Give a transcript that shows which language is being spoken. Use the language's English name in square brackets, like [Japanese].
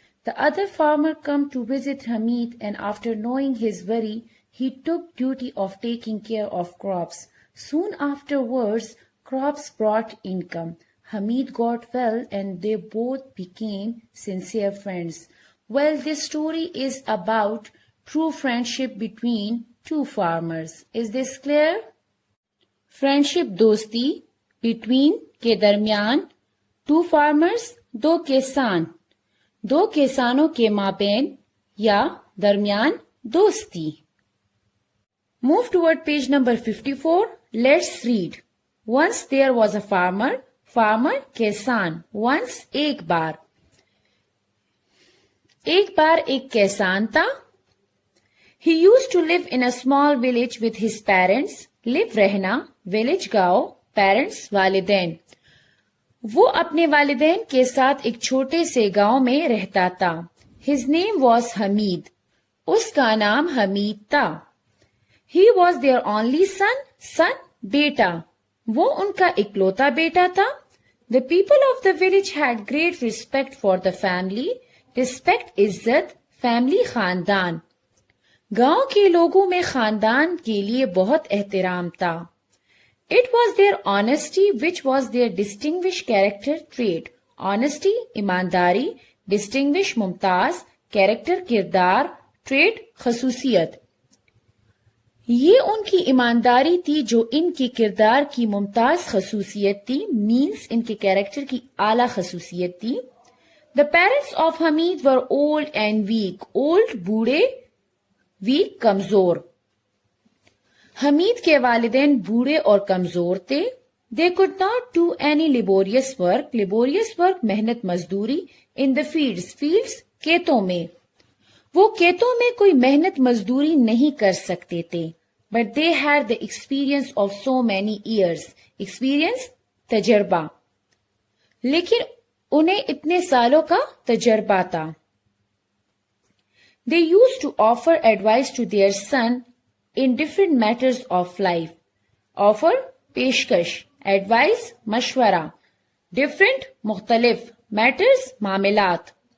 [English] The other farmer came to visit Hamid, and after knowing his worry, he took duty of taking care of crops. Soon afterwards, crops brought income. Hamid got well and they both became sincere friends. Well, this story is about true friendship between two farmers. Is this clear? Friendship dosti between [Hindi] के दरमियान [English] two farmers [Hindi] दो किसान दो किसानों के माबैन या दरमियान दोस्ती. [English] Move toward page number 54. Let's read. Once there was a farmer किसान. Once [Hindi] एक बार एक किसान था. [English] He used to live in a small village with his parents. Live रहना, village गाँव, parents वालिदैन. [Hindi] वो अपने वालिदैन के साथ एक छोटे से गांव में रहता था. [English] His name was Hamid. [Hindi] उसका नाम हमीद था. [English] He was their only son, बेटा. [Hindi] वो उनका इकलौता बेटा था. [English] The people of the village had great respect for the family. Respect इज्जत, family खानदान. [Hindi] गांव के लोगों में खानदान के लिए बहुत एहतराम था. [English] It was their honesty which was their distinguished character trait. Honesty ईमानदारी, distinguished मुमताज, character किरदार, trait खसूसियत. [Hindi] ये उनकी ईमानदारी थी जो इनके किरदार की मुमताज खसूसियत थी, मीन्स इनके कैरेक्टर की आला खसूसियत थी. [English] The parents of Hamid were old and weak. Old बूढ़े, weak कमजोर. [Hindi] हमीद के वालिदैन बूढ़े और कमजोर थे. [English] They could not do any laborious work. Laborious work मेहनत मजदूरी. In the fields [Hindi] खेतों में. वो खेतों में कोई मेहनत मजदूरी नहीं कर सकते थे. [English] But they had the experience of so many years. Experience तजर्बा. [Hindi] लेकिन उन्हें इतने सालों का तजर्बा था. [English] They used to offer advice to their son in different matters of life. Offer पेशकश, advice मशवरा, different मुख्तलिफ, matters मामलात.